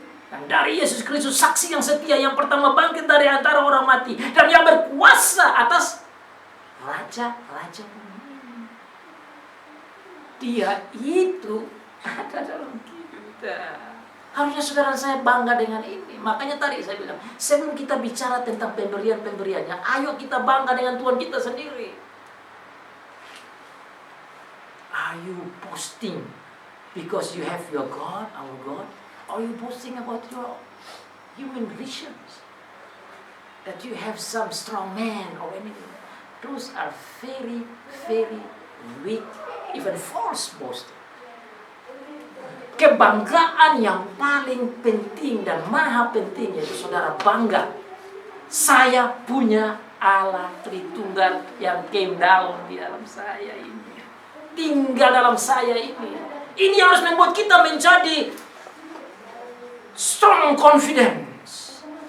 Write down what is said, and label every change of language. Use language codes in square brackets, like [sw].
[id] Dan dari Yesus Kristus saksi yang setia, yang pertama bangkit dari antara orang mati, dan yang berkuasa atas raja-raja bumi. Dia itu ada dalam kita. Harusnya saudara saya bangga dengan ini. Makanya tadi saya bilang, sebelum kita bicara tentang pemberian-pemberiannya, ayo kita bangga dengan Tuhan kita sendiri. [en] Are you boasting because you have your God, our God? Are you boasting about your human relations? That you have some strong man or anything? Those are very, very weak, even false boasting. [id] Kebanggaan yang paling penting dan maha penting yaitu saudara bangga. Saya punya Allah Tritunggal yang [en] came down [id] di dalam saya ini. Tinggal dalam saya ini. Ini harus membuat kita menjadi [en] strong confidence.